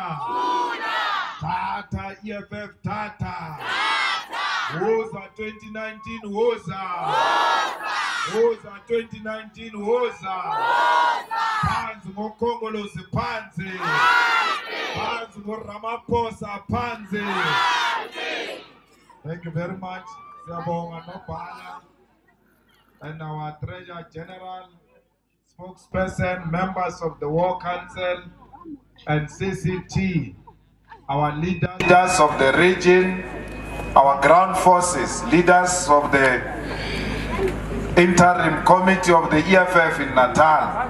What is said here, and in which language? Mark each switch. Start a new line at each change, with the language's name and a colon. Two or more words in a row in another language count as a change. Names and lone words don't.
Zulu: Tata EFF Tata. Woza 2019 Woza. Woza 2019 Woza. Panzi ngokongolozi panzi. Panzi ngoRamaphosa panzi.
English: Thank you very much. Siyabonga Nobhala and our Treasurer General, spokesperson, members of the War Council and CCT, our leaders of the region, our ground forces, leaders of the interim committee of the EFF in Natal.